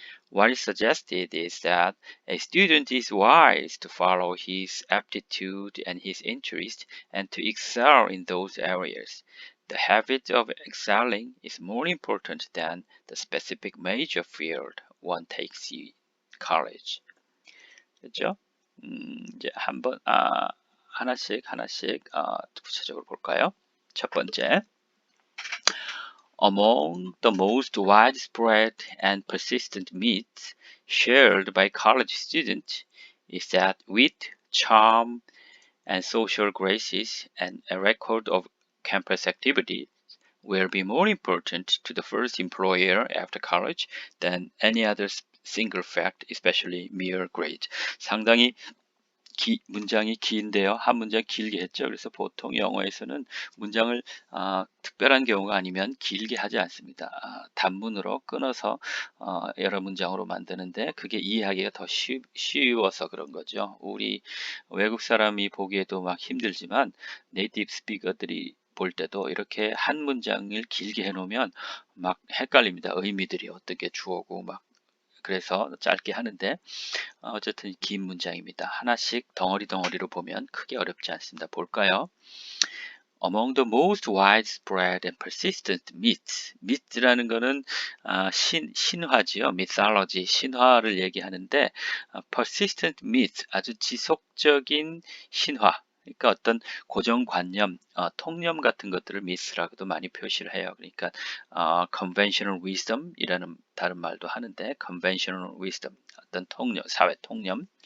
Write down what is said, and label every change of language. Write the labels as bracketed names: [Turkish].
[English] What is suggested is that a student is wise to follow his aptitude and his interest and to excel in those areas. The habit of excelling is more important than the specific major field one takes in college. [Korean] 그렇죠? 이제 하나씩 구체적으로 볼까요? [English] 첫 번째, among the most widespread and persistent myths shared by college students is that wit, charm, and social graces and a record of campus activities will be more important to the first employer after college than any other single fact, especially mere grades. [Korean] 상당히 문장이 긴데요. 한 문장 길게 했죠. 그래서 보통 영어에서는 문장을 특별한 경우가 아니면 길게 하지 않습니다. 단문으로 끊어서 여러 문장으로 만드는데 그게 이해하기가 더 쉬워서 그런 거죠. 우리 외국 사람이 보기에도 막 힘들지만 네이티브 스피커들이 볼 때도 이렇게 한 문장을 길게 해놓으면 막 헷갈립니다. 의미들이 어떻게 주어고 막 그래서 짧게 하는데 어쨌든 긴 문장입니다. 하나씩 덩어리로 보면 크게 어렵지 않습니다. 볼까요? [English] Among the most widespread and persistent myths. [Korean] myth라는 거는 신화지요. mythology, 신화를 얘기하는데 [English] persistent myth, [Korean] 아주 지속적인 신화. 그러니까 어떤 고정관념, 통념 같은 것들을 myth라고도 많이 표시를 해요. 그러니까 conventional wisdom이라는 다른 말도 하는데 conventional wisdom, 어떤 통념, 사회 통념.